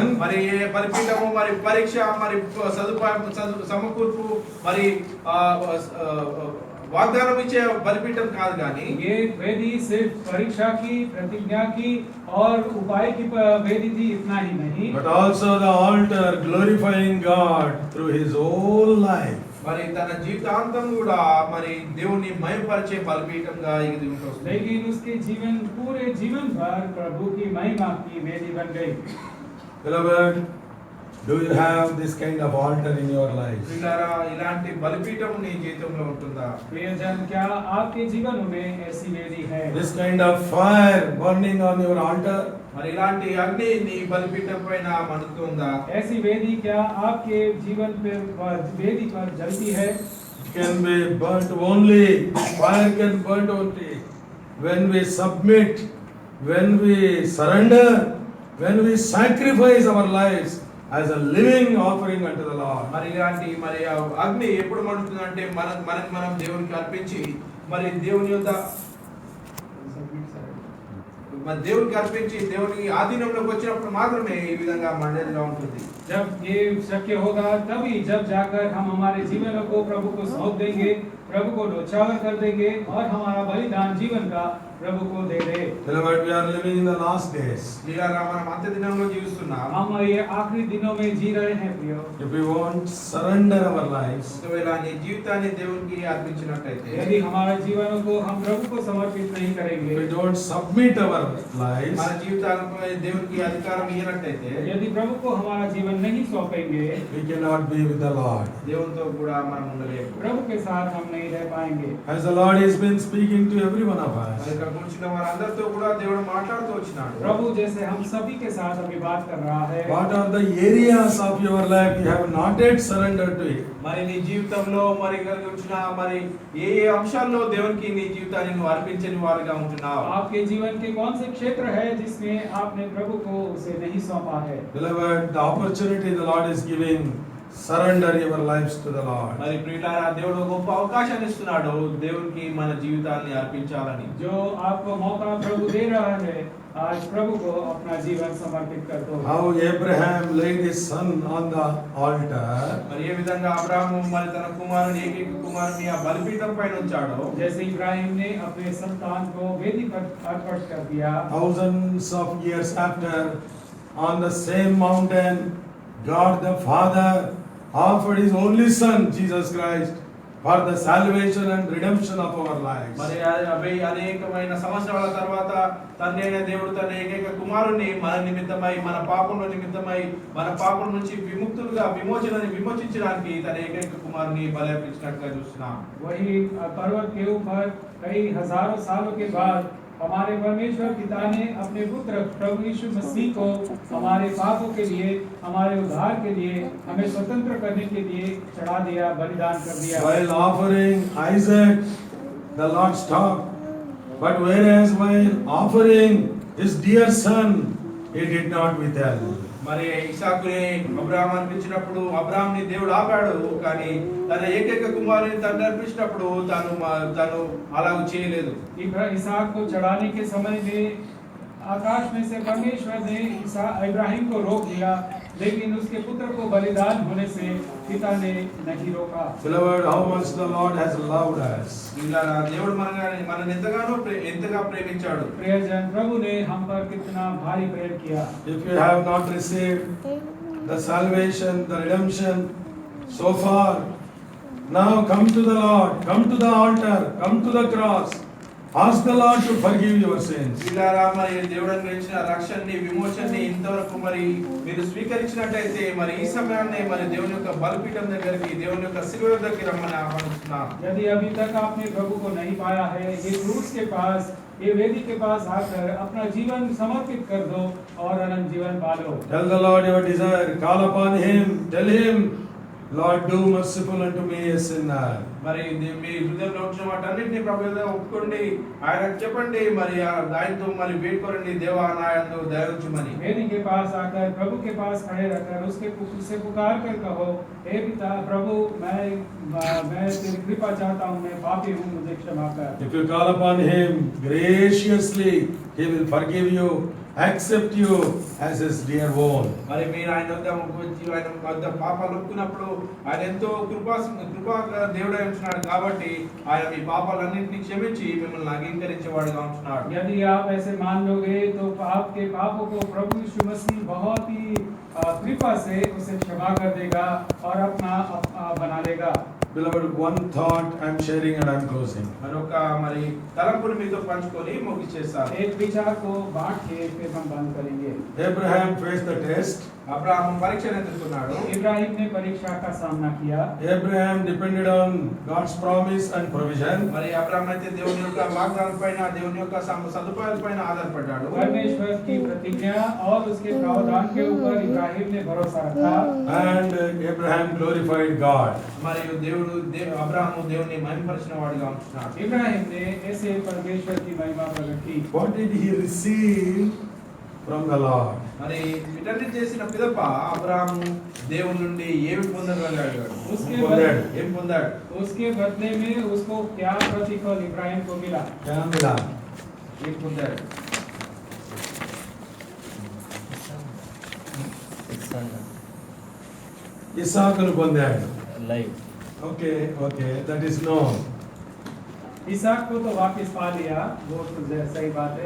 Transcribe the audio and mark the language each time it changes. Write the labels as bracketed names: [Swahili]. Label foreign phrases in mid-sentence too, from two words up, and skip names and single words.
[Telugu] మరి బలిపీఠము మరి పరీక్ష మరి సదుపాయం సమకూర్పు మరి వాగ్దానం ఇచ్చే బలిపీఠం కాదు కానీ [Hindi] ये वेदी सिर्फ परीक्षा की, प्रतिज्ञा की और उपाय की वेदी थी, इतना ही नहीं, [English] But also the altar glorifying God through his whole life. [Telugu] మరి తన జీవితాంతం కూడా మరి దేవుని మహిమపరిచే బలిపీఠంగా ఇది ఉంటుంది. [Hindi] लेकिन उसके जीवन पूरे जीवन भर प्रभु की महिमा की वेदी बन गई। [English] Beloved, do you have this kind of altar in your life? [Telugu] ప్రియులారా, ఇలాంటి బలిపీఠం నీ జీవితంలో ఉంటుందా? [Hindi] प्रियजन, क्या आपके जीवन में ऐसी वेदी है? [English] This kind of fire burning on your altar? [Telugu] మరి ఇలాంటి అగ్ని నీ బలిపీఠం పైన మండుతుందా? [Hindi] ऐसी वेदी क्या आपके जीवन पे वेदी पर जलती है? [English] It can be burnt only, fire can burn only when we submit, when we surrender, when we sacrifice our lives as a living offering unto the Lord. [Telugu] మరి ఇలాంటి మరి ఆ అగ్ని ఎప్పుడు మండుతుందంటే మనకి మనం దేవునికి అర్పించి మరి దేవుని యొక్క మరి దేవునికి అర్పించి దేవుని ఆధీనంలోకి వచ్చినప్పుడు మాత్రమే ఈ విధంగా మండేదిగా ఉంటుంది. [Hindi] जब ये शक्य होगा तभी जब जाकर हम हमारे जीवन को प्रभु को सौंप देंगे, प्रभु को न्यौछावर कर देंगे और हमारा बलिदान जीवन का प्रभु को दे दे। [English] Beloved, we are living in the last days. [Telugu] ప్రియులారా మనం అంత్య దినంలో జీవిస్తున్నాం. [Hindi] हम ये आखिरी दिनों में जी रहे हैं प्रियो। [English] If we want to surrender our lives, [Telugu] ఒకవేళ నీ జీవితాన్ని దేవునికి అర్పించినట్లయితే, [Hindi] यदि हमारे जीवनों को हम प्रभु को समर्पित नहीं [English] if [Hindi] करेंगे, [English] we don't submit our lives, [Telugu] మన జీవితాలపై దేవునికి అధికారం ఇవ్వనట్లయితే, [Hindi] यदि प्रभु को हमारा जीवन नहीं सौंपेंगे, [English] we cannot be with the Lord. [Telugu] దేవునితో కూడా మనం ఉండలేము. [Hindi] प्रभु के साथ हम नहीं रह पाएंगे। [English] As the Lord has been speaking to every one of us, [Telugu] మరి ఇక్కడ కూర్చున్న వారందరితో కూడా దేవుడు మాట్లాడుతూ వచ్చినాడు. [Hindi] प्रभु जैसे हम सभी के साथ अभी बात कर रहा है, [English] what are the areas of your life you have not yet surrendered to it? [Telugu] మరి నీ జీవితంలో మరి కలిగి వచ్చిన మరి ఏ ఏ అంశాల్లో దేవునికి నీ జీవితాన్ని నువ్వు అర్పించని వారిగా ఉంటున్నావు? [Hindi] आपके जीवन के कौन से क्षेत्र है जिसमें आपने प्रभु को उसे नहीं सौंपा है? [English] Beloved, the opportunity the Lord is giving, surrender your lives to the Lord. [Telugu] మరి ప్రియులారా దేవుడు గొప్ప అవకాశాన్ని ఇస్తున్నాడు దేవునికి మన జీవితాన్ని అర్పించాలని. [Hindi] जो आपको मौका प्रभु दे रहा है, आज प्रभु को अपना जीवन समर्पित कर दो। [English] How Abraham laid his son on the altar, [Telugu] మరి ఏ విధంగా అబ్రాహాము మరి తన కుమారుని ఏకైక కుమారుని ఆ బలిపీఠం పైన ఉంచాడో, [Hindi] जैसे इब्राहिम ने अपने संतान को वेदी पर अर्पण कर दिया, [English] thousands of years after, on the same mountain, God the Father offered his only son, Jesus Christ, for the salvation and redemption of our lives. [Telugu] మరి అవి అనేకమైన సంవత్సరాల తర్వాత తండ్రి అయిన దేవుడు తన ఏకైక కుమారుని మన నిమిత్తమై, మన పాపముల నిమిత్తమై, మన పాపం నుంచి విముక్తులుగా విమోచించడానికి తన ఏకైక కుమారుని బలి అర్పించినట్లుగా చూస్తున్నాం. [Hindi] वही पर्वत के ऊपर कई हजारों सालों के बाद हमारे परमेश्वर पिता ने अपने पुत्र प्रभु यीशु मसीह को हमारे पापों के लिए, हमारे उद्धार के लिए, हमें स्वतंत्र करने के लिए चढ़ा दिया, बलिदान कर दिया। [English] While offering Isaac, the Lord stopped. But whereas while offering his dear son, he did not withhold. [Telugu] మరి ఇసాకుని అబ్రాహాం అర్పించినప్పుడు అబ్రాహాంని దేవుడు ఆపాడు, కానీ తన ఏకైక కుమారుని తండ్రి అర్పించినప్పుడు తను అలా చేయలేదు. [Hindi] इसहाक को चढ़ाने के समय में आकाश में से परमेश्वर ने इब्राहिम को रोक दिया, लेकिन उसके पुत्र को बलिदान होने से पिता ने नहीं रोका। [English] Beloved, how much the Lord has loved us. [Telugu] ఇలా దేవుడు మనల్ని ఎంతగా ప్రేమించాడు. [Hindi] प्रियजन, प्रभु ने हम पर कितना भारी प्रेम किया। [English] If you have not received the salvation, the redemption so far, now come to the Lord, come to the altar, come to the cross. Ask the Lord to forgive your sins. [Telugu] పిల్లారా, మరి దేవుడు అనుగ్రహించిన రక్షణని, విమోచనని ఇంతవరకు మరి మీరు స్వీకరించినట్లయితే మరి ఈ సమయాన్ని మరి దేవుని యొక్క బలిపీఠం దగ్గరికి, దేవుని యొక్క శిలువ దగ్గరికి రమ్మని ఆహ్వానిస్తున్నాను. [Hindi] यदि अभी तक आपने प्रभु को नहीं पाया है, ये क्रूस के पास, ये वेदी के पास आकर अपना जीवन समर्पित कर दो और अनंत जीवन पालो। [English] Tell the Lord your desire, call upon him, tell him, Lord, do merciful unto me, a sinner. [Telugu] మరి మీ హృదయంలో వచ్చిన వాటన్నిటిని ప్రభు ఎదుట ఒప్పుకోండి, ఆయనకు చెప్పండి, మరి ఆయనతో మరి వేడుకోండి, దేవా నా యందు దయ ఉంచుమని. [Hindi] वेदी के पास आकर प्रभु के पास खड़े रहकर उससे पुकार कर कहो, हे पिता प्रभु, मैं तेरी कृपा चाहता हूँ, मैं पापी हूँ, मुझे क्षमा कर। [English] If you call upon him graciously, he will forgive you, accept you as his dear own. [Telugu] మరి మీరు ఆయన వద్ద పాపాలు ఒప్పుకున్నప్పుడు ఆయన ఎంతో కృపా దేవుడై ఉంటున్నాడు, కాబట్టి ఆయన మీ పాపాలన్నింటినీ క్షమించి మిమ్మల్ని అంగీకరించేవాడుగా ఉంటున్నాడు. [Hindi] यदि आप ऐसे मान लोगे तो आपके पापों को प्रभु यीशु मसीह बहुत ही कृपा से उसे क्षमा कर देगा और अपना बना लेगा। [English] Beloved, one thought I am sharing and I am closing. [Telugu] మరొక మరి తలంపుని మీతో పంచుకొని ముగించేస్తాను. [Hindi] एक विचार को बांट के फिर हम बंद करेंगे। [English] Abraham faced the test. [Telugu] అబ్రాహాము పరీక్షను ఎదుర్కొన్నాడు. [Hindi] इब्राहिम ने परीक्षा का सामना किया. [English] Abraham depended on God's promise and provision. [Telugu] మరి అబ్రాహాము అయితే దేవుని యొక్క వాగ్దానం పైన దేవుని యొక్క సదుపాయాల పైన ఆధారపడ్డాడు. [Hindi] परमेश्वर की प्रतिज्ञा और उसके प्रावधान के ऊपर इब्राहिम ने भरोसा रखा. [English] And Abraham glorified God. [Telugu] మరియు అబ్రాహాము దేవుని మహిమపరిచిన వాడిగా ఉంటున్నాడు. [Hindi] इब्राहिम ने ऐसे परमेश्वर की महिमा प्रकट की. [English] What did he receive from the Lord? [Telugu] మరి వీటన్ని చేసిన పిదప అబ్రాహాము దేవుని నుండి ఏమి పొందగలిగాడు? ఏం పొందాడు? [Hindi] उसके बदले में उसको क्या प्रतिफल इब्राहिम को मिला? क्या मिला? [Telugu] ఏం పొందాడు? ఇస్సాకును పొందాడు. లైవ్. [English] Okay, that is known. [Hindi] इसाक को तो वापस पा लिया, वो तो सही बात है.